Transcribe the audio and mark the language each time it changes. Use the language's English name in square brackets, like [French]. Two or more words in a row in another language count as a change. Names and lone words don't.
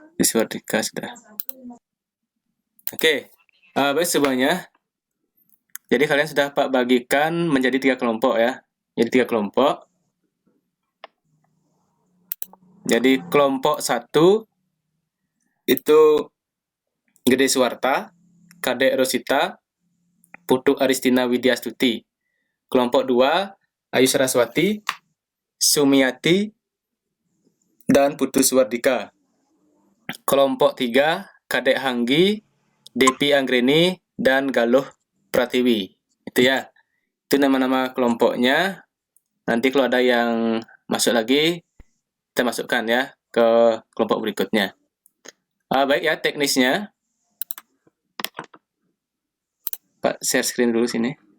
[Indonesian] Swardika sudah. Oke, baik semuanya. Jadi kalian sudah Pak bagikan menjadi 3 kelompok ya. Jadi 3 kelompok. Jadi kelompok 1 itu Gede Suwarta, Kadek Rosita, Putu Aristina Widyastuti. Kelompok 2 Ayu Saraswati, Sumiati, dan Putu Swardika. Kelompok 3 Kadek Hanggi, Depi Anggreni, dan Galuh Pratiwi. Itu ya. Itu nama-nama kelompoknya. Nanti kalau ada yang masuk lagi, kita masukkan ya ke kelompok berikutnya. Baik ya, teknisnya. Pak, [English] share screen [Indonesian] dulu sini.